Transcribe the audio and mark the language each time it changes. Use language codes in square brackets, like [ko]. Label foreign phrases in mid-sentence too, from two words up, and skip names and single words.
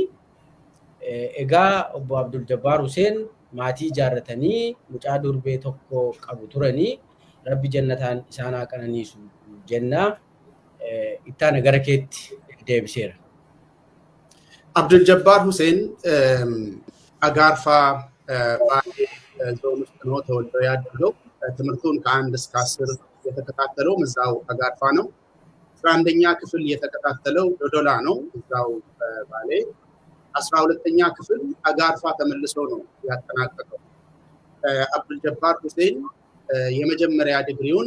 [om] Egaa obbo Abdul Jabbaar Hussein maatii ijaarratanii mucaa durbee tokko qabu turanii rabbi jannataan isaan haa qananiisu jenna. Ittaana gara keetti deebiseera. [am] Abdul Jabbaar Hussein Agaarfaa ባሌ ዞን ውስጥ ነው ተወልዶ ያደገው። ትምህርቱን ከ1 እስከ 10 የተከታተለው እዛው አጋርፋ ነው። 11ኛ ክፍል የተከታተለው ዶዶላ ነው እዛው ባሌ። 12ኛ ክፍል አጋርፋ ተመልሶ ነው ያጠናቀቀው። አብዱል ጀባር ሁሴን የመጀመሪያ ዲግሪውን